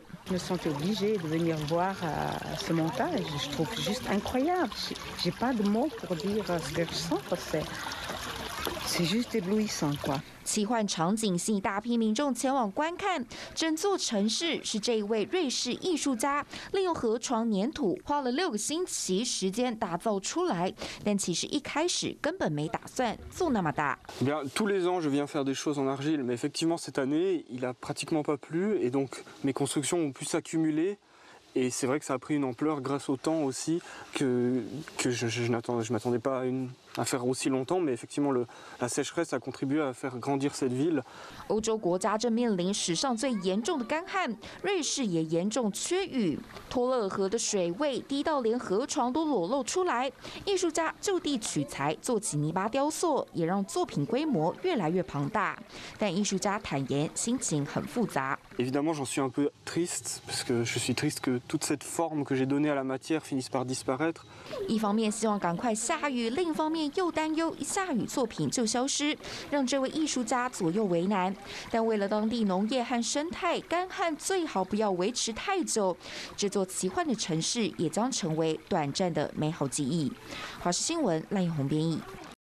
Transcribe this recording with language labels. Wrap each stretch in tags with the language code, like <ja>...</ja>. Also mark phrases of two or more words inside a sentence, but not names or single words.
<fr>Je me sentais obligée de venir voir ce montage. Je trouve juste incroyable. J'ai pas de mots pour dire ce que je sens. C'est juste éblouissant, quoi.</fr> <zh>奇幻场景吸引大批民众前往观看。整座城市是这一位瑞士艺术家利用河床粘土花了6个星期时间打造出来，但其实一开始根本没打算做那么大。</zh> <fr>Bien, tous les ans, je viens faire des choses en argile, mais effectivement cette année, il a pratiquement pas plu et donc mes constructions ont pu s'accumuler. Et c'est vrai que ça a pris une ampleur grâce au temps aussi que je m'attendais pas à faire aussi longtemps, mais effectivement la sécheresse a contribué à faire grandir cette ville.</fr> <zh>欧洲国家正面临史上最严重的干旱，瑞士也严重缺雨，托勒尔河的水位低到连河床都裸露出来。艺术家就地取材做起泥巴雕塑，也让作品规模越来越庞大。但艺术家坦言心情很复杂。</zh> <fr>Évidemment, j'en suis un peu triste parce que je suis triste que toute cette forme que j'ai donnée à la matière finisse par disparaître.</fr> <zh>一方面希望赶快下雨，另一方面又担忧一下雨作品就消失，让这位艺术家左右为难。但为了当地农业和生态，干旱最好不要维持太久。这座奇幻的城市也将成为短暂的美好记忆。华视新闻赖颖宏编译。</zh>